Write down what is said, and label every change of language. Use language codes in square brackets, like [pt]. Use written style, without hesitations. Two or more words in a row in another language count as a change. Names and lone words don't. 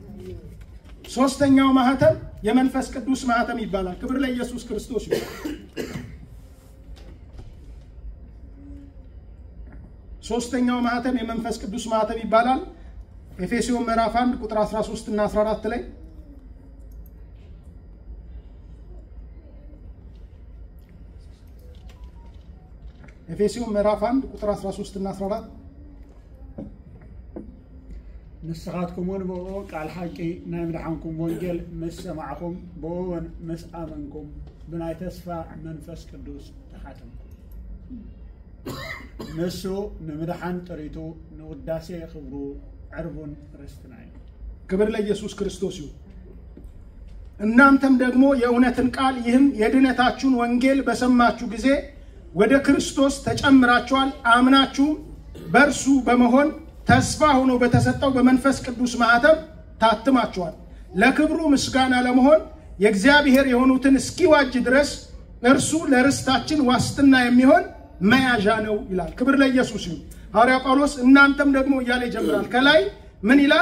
[am] ሶስተኛው ማህተም የመንፈስ ቅዱስ ማህተም ይባላል። ክብር ለኢየሱስ ክርስቶስ ይሁን። ሶስተኛው ማህተም የመንፈስ ቅዱስ ማህተም ይባላል። ኤፌሶን ምዕራፍ 1 ቁጥር 13 እና 14 ላይ ኤፌሶን ምዕራፍ 1 ቁጥር 13 እና 14 [ti] ንስኻትኩምን ብኡ ቃል ሓቂ ናይ ምድሓንኩም ወንጌል ምስ ሰማዕኹም ብኡውን ምስ ኣመንኩም ብናይ ተስፋ መንፈስ ቅዱስ ተሓተምኩም ንሱ ንምድሓን ጥሪቱ ንውዳሴ ክብሩ ዕርቡን ርስትና እዩ። [am] ክብር ለኢየሱስ ክርስቶስ ይሁን። እናንተም ደግሞ የእውነትን ቃል ይህም የድነታችሁን ወንጌል በሰማችሁ ጊዜ ወደ ክርስቶስ ተጨምራችኋል። አምናችሁ በእርሱ በመሆን ተስፋ ሆኖ በተሰጠው በመንፈስ ቅዱስ ማህተም ታትማችኋል። ለክብሩ ምስጋና ለመሆን የእግዚአብሔር የሆኑትን እስኪዋጅ ድረስ እርሱ ለርስታችን ዋስትና የሚሆን መያዣ ነው ይላል። ክብር ለኢየሱስ ይሁን። ሐዋርያ ጳውሎስ እናንተም ደግሞ እያለ ይጀምራል። ከላይ ምን ይላል?